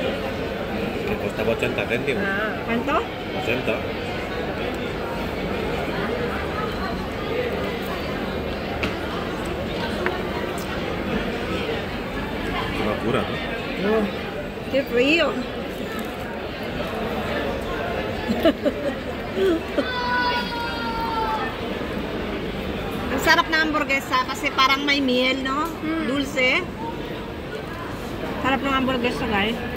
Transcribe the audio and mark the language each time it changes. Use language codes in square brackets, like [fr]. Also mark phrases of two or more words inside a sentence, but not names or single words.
[es] Que costaba 80 céntimos. Ah, ¿Cuánto? 80. Qué locura, ¿no? ¡Qué frío! [tl] Ang sarap ng hamburguesa kasi parang may miel, no? [es] Dulce. [tl] Sarap ng hamburguesa, guys.